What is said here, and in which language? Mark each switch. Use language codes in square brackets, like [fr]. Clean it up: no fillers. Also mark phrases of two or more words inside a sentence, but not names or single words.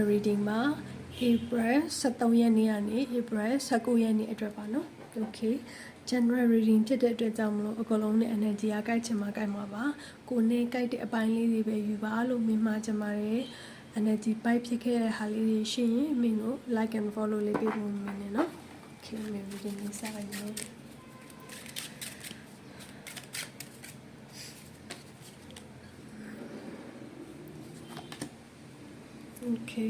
[my] reading မှာ April 13 ရက်နေ့ကနေ April 19 ရက်နေ့အတွက်ပါနော် [en] Okay General reading [my] ဖြစ်တဲ့ အတွက်ကြောင့်မလို့အကုန်လုံးနဲ့ energy ကကိုက်ချင်မှာကိုက်မှာပါကိုနဲ့ကိုက်တဲ့အပိုင်းလေးတွေပဲယူပါလို့မြင်မှာချင်ပါတယ် energy ပိုက်ဖြစ်ခဲ့တဲ့ဟာလေးတွေရှိရင်မင်းတို့ [en] like and follow [my] လေးပေးဖို့မြင်နေနော် Okay မင်း reading လေးစလိုက်မယ် Okay.